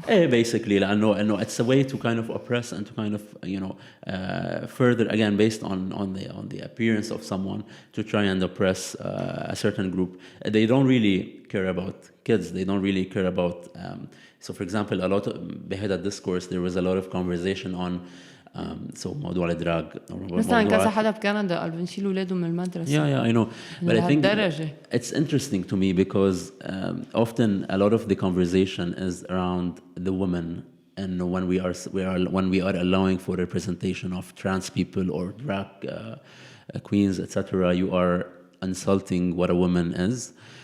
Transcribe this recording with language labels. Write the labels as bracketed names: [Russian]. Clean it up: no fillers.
[English] Basically لأنه it's a way to kind of oppress and to kind of further again based on the appearance of someone to try and oppress a certain group. They don't really care about kids. They don't really care about so for example a lot of behind that discourse there was a lot of conversation on so [Arabic] موضوع الدراج مثلا كذا حدا بكندا قال بنشيل أولادهم من المدرسة. [English] Yeah, I know. But I think it's interesting to me because often a lot of the conversation is around the woman, and when we are allowing for representation of trans people or drag queens, etc., you are insulting what a woman is.